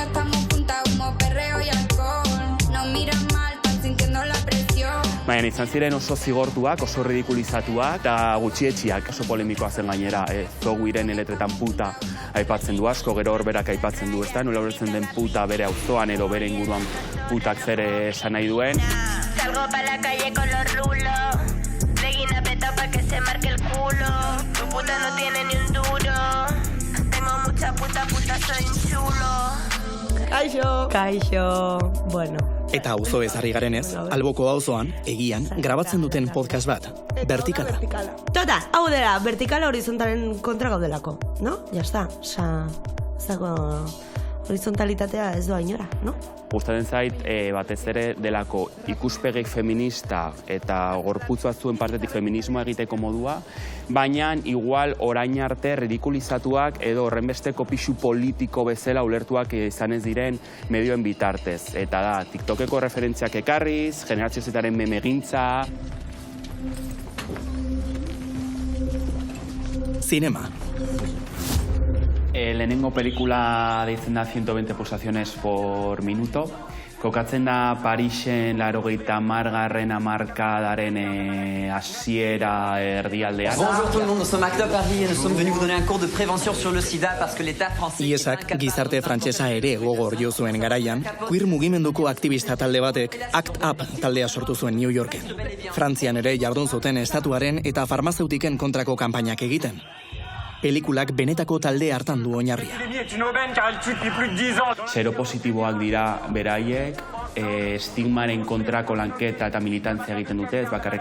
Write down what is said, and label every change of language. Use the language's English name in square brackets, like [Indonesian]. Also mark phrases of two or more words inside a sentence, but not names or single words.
[Basque] Baina izan ziren oso zigortuak, oso ridikulizatuak eta gutxietxiak, oso polemikoa zen gainera. Zoguiren eletretan puta aipatzen du asko, gero horberak aipatzen du, ez da? Nola horretzen den puta bere auzoan edo bere inguruan putak zer esan nahi duen. [Spanish] Salgo pa la calle con los rulos, seguin apretado pa que se marque el culo, tu puta no tiene ni un duro, tengo mucha puta, soy un chulo. [Basque] Kaixo, bueno. Eta auzo ezarri garenez, alboko auzoan, egian, grabatzen duten podcast bat, Vertikala. Hau dela, vertikala horizontalen kontra gaudelako, [Spanish] no? Ya está, [Basque] horizontalitatea ez doa inora, no? Gustatzen zait, batez ere delako ikuspegik feminista eta gorputz batzuen partetik feminismoa egiteko modua, baina igual orain arte ridikulizatuak edo horrenbesteko pixu politiko bezala ulertuak izan ez diren medioen bitartez. Eta da, TikTokeko referentziak ekarriz, Generazio Zaren memegintza. Zinema. Lehenengo pelikula deitzen da [Spanish] 120 pulsaciones por minuto. [Basque] Kokatzen da Parisen 80. hamarkadaren hasiera erdialdean. [French] Bonjour tout le monde, nous sommes Acta Paris et nous sommes venus vous donner un cours de prévention sur le sida parce que l'État français... [Basque] Iesak gizarte frantsesa ere gogor jo zuen garaian, queer mugimenduko aktivista talde batek Act Up taldea sortu zuen New Yorken. Frantzian ere jardun zuten estatuaren eta farmazeutiken kontrako kanpainak egiten. Pelikulak benetako talde hartan du oinarria. Seropositiboak dira beraiek, estigmaren kontrako lanketa eta militantzia egiten dute, ez bakarrik